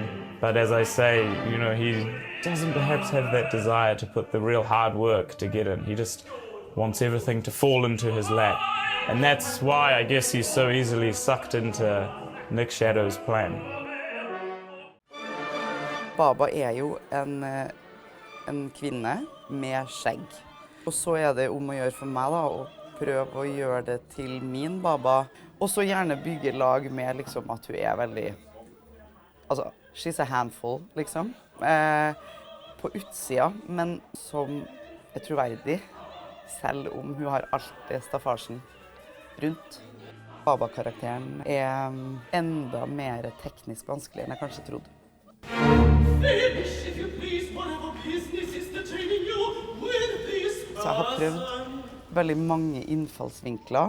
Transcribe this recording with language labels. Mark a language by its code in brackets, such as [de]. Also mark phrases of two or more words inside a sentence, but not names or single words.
[en] But as I say, you know, he doesn't perhaps have that desire to put the real hard work to get in. He just wants everything to fall into his lap. And that's why I guess he's so easily sucked into Nick Shadow's plan. [no] Baba jo en kvinne med skjegg. Og så det om å gjøre for meg da, å prøve å gjøre det til min Baba. Og så gjerne bygge lag med liksom at hun veldig, altså, [en] she's a handful, [no] liksom. På utsida, men som troverdig, selv om hun har alt det staffasjen rundt. Baba-karakteren enda mer teknisk vanskelig enn jeg kanskje trodde. Så jeg har prøvd veldig mange innfallsvinkler.